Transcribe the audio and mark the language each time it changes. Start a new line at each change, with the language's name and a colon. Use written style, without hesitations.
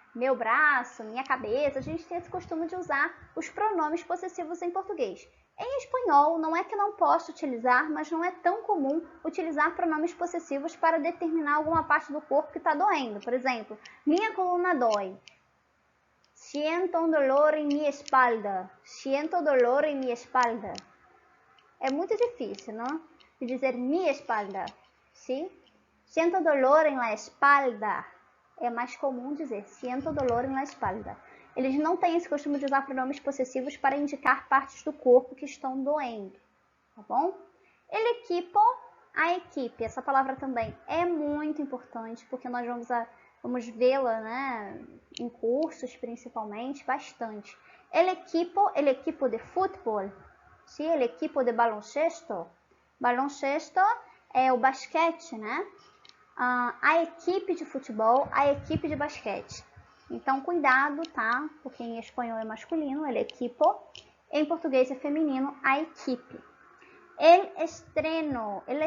Portuguese: Meu braço, minha cabeça. A gente tem esse costume de usar os pronomes possessivos em português. Em espanhol, não é que não posso utilizar, mas não é tão comum utilizar pronomes possessivos para determinar alguma parte do corpo que está doendo. Por exemplo, minha coluna dói.
Spanish: Siento un dolor en mi espalda. Siento dolor en mi espalda.
Portuguese: É muito difícil, não? De dizer mi espalda, sim?
Spanish: Siento dolor en la espalda.
Portuguese: É mais comum dizer
Spanish: siento dolor en la espalda.
Portuguese: Eles não têm esse costume de usar pronomes possessivos para indicar partes do corpo que estão doendo, tá bom? El equipo, a equipe. Essa palavra também é muito importante, porque nós vamos vê-la, né, em cursos principalmente, bastante.
Spanish: El equipo de futebol, sim? El equipo de baloncesto.
Portuguese: Baloncesto é o basquete, né? A equipe de futebol, a equipe de basquete. Então, cuidado, tá? Porque em espanhol é masculino, el equipo. Em português é feminino, a equipe. El estreno.